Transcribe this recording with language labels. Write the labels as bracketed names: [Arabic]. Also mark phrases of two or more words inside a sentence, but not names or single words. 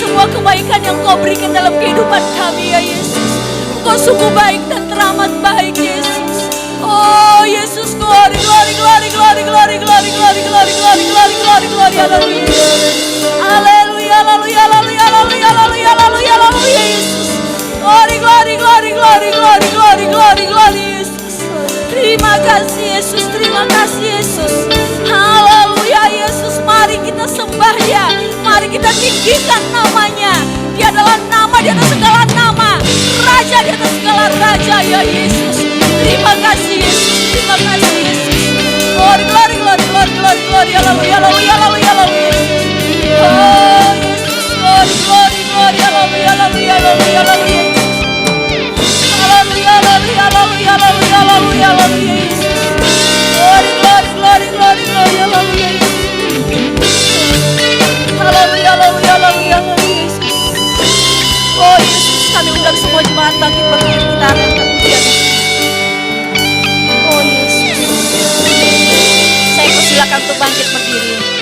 [Indonesian] kebaikan yang Kau berikan dalam kehidupan kami ya Yesus. Engkau sungguh baik dan teramat baik Yesus. Oh Yesus, [English] glory, glory, glory, glory, glory, glory, glory, glory, glory, glory, glory, glory, [Indonesian] haleluya. Haleluya, haleluya, haleluya, haleluya, haleluya, haleluya, haleluya Yesus. [English] Glory, glory, glory, glory, glory, glory, glory, glory Yesus. [Indonesian] Terima kasih Yesus, terima kasih Yesus. Haleluya Yesus, mari kita sembah Dia. Mari kita tinggikan namanya. Dia adalah nama di atas segala nama, Raja di atas segala raja ya Yesus. Terima kasih Yesus, terima kasih Yesus. [English] Glory, glory, glory, glory, glory, glory, [Indonesian] haleluya, haleluya, haleluya, haleluya. Oh Yesus, [English] glory, glory, glory, [Indonesian] haleluya, haleluya, haleluya, haleluya. Haleluya, haleluya, haleluya, haleluya, haleluya, haleluya Yesus. [English] Glory, glory, glory, glory, glory, [Indonesian] haleluya Yesus. Haleluya, haleluya, haleluya, haleluya Yesus. Oh Yesus, kami undang semua jemaat bangkit berdiri, kita akan pujian. Oh Yesus, saya persilakan untuk bangkit berdiri.